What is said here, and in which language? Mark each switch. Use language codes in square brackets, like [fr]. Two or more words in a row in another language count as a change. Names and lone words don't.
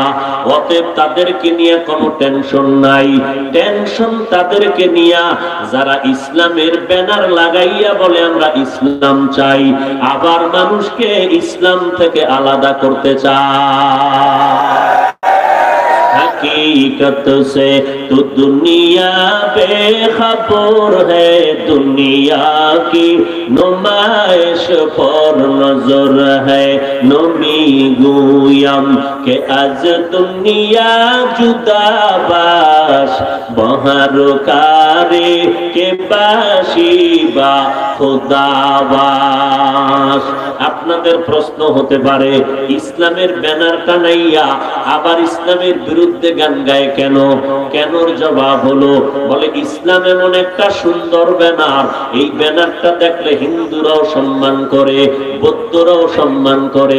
[bn] অতএব তাদেরকে নিয়ে কোনো টেনশন নাই। টেনশন তাদেরকে নিয়ে যারা ইসলামের ব্যানার লাগাইয়া বলে আমরা ইসলাম চাই, আবার মানুষকে ইসলাম থেকে আলাদা করতে চায়। [ur] حقیقت سے تو دنیا بے خبر ہے، دنیا کی نمائش پر نظر ہے. [fa] نمی گویم که آج دنیا جدا باش، بهر کاری که باشی با خداباش. [bn] আপনাদের প্রশ্ন হতে পারে, ইসলামের ব্যানার টানাইয়া আবার ইসলামের বিরুদ্ধে গান গায় কেন? কেনর জবাব হলো, বলে ইসলাম এমন একটা সুন্দর ব্যানার, এই ব্যানারটা দেখলে হিন্দুরাও সম্মান করে, বৌদ্ধরাও সম্মান করে।